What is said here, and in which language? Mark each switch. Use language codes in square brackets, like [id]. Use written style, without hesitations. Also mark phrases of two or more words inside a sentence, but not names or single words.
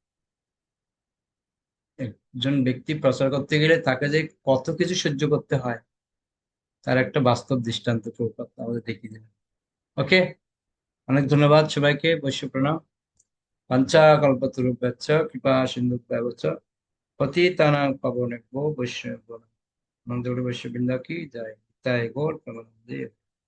[bn] একজন ব্যক্তি প্রচার করতে গেলে তাকে যে কত কিছু সহ্য করতে হয় তার একটা বাস্তব দৃষ্টান্ত প্রভুপাদ আমাদের দেখিয়ে দিলেন। ওকে, অনেক ধন্যবাদ সবাইকে, বৈশ্য প্রণাম। [sa] পঞ্চাকল্পতরুভ্যশ্চ কৃপা সিন্ধুভ্যেব চ পতিতানাং পাবনেভ্যো বৈষ্ণবেভ্যো নমঃ। [bn] নন্দ বৈশ্য বৃন্দা কি জয়। তাই গৌর প্রেমানন্দে।